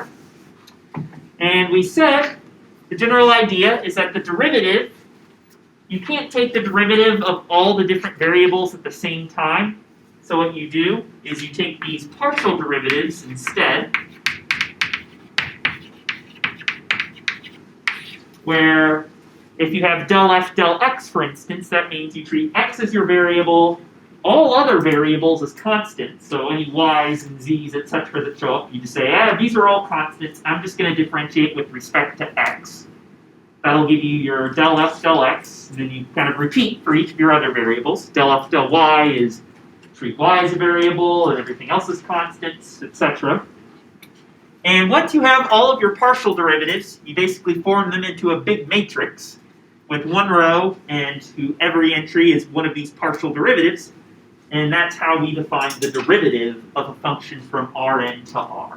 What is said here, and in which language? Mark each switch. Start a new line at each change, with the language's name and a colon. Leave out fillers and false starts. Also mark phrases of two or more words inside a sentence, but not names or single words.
English: And we said the general idea is that the derivative, you can't take the derivative of all the different variables at the same time. So what you do is you take these partial derivatives instead, where if you have del f del x, for instance, that means you treat x as your variable, all other variables as constants, so any y's and z's, etc. that show up, you just say, these are all constants, I'm just going to differentiate with respect to x. That'll give you your del f del x, and then you kind of repeat for each of your other variables. Del f del y is treat y as a variable, and everything else is constants, etc. And once you have all of your partial derivatives, you basically form them into a big matrix with one row, and every entry is one of these partial derivatives, and that's how we define the derivative of a function from Rn to R.